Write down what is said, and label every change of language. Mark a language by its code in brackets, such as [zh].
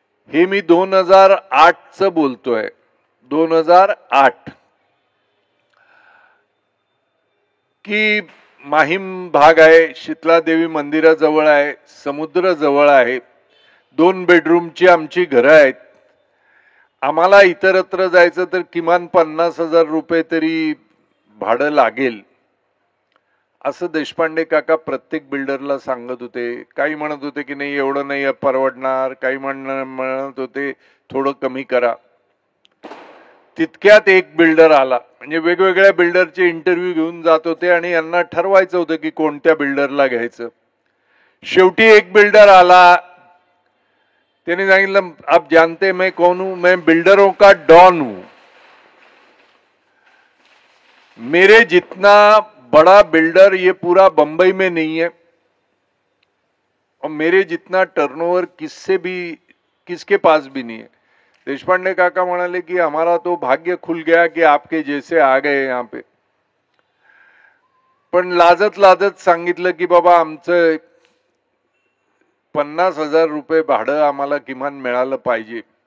[mr] हे मी 2008चं बोलतोय, 2008 की माहीम भाग आहे, शीतलादेवी मंदिराजवळ आहे, समुद्र जवळ आहे, 2 बेडरूमची आमची घरं आहेत, आम्हाला इतरत्र जायचं तर किमान 50,000 रुपये तरी भाडं लागेल असं देशपांडे काका प्रत्येक बिल्डरला सांगत होते. काही म्हणत होते की नाही एवढं नाही परवडणार, काही म्हणत होते थोडं कमी करा. तितक्यात एक बिल्डर आला, म्हणजे वेगवेगळ्या बिल्डरचे इंटरव्ह्यू घेऊन जात होते आणि यांना ठरवायचं होतं की कोणत्या बिल्डरला घ्यायचं. शेवटी एक बिल्डर आला, त्याने सांगितलं [hi] आप जानते मैं कौन हूं, मैं बिल्डरों का डॉन हूं, मेरे जितना बड़ा बिल्डर ये पूरा बंबई में नहीं है और मेरे जितना टर्नओवर किसके पास भी नहीं है. [mr] देशपांडे काका म्हणाले कि [hi] हमारा तो भाग्य खुल गया कि आपके जैसे आ गए यहाँ पे. [mr] पण लाजत लाजत सांगितलं की बाबा आमचं 50,000 रुपये भाडं आम्हाला किमान मिळालं पाहिजे.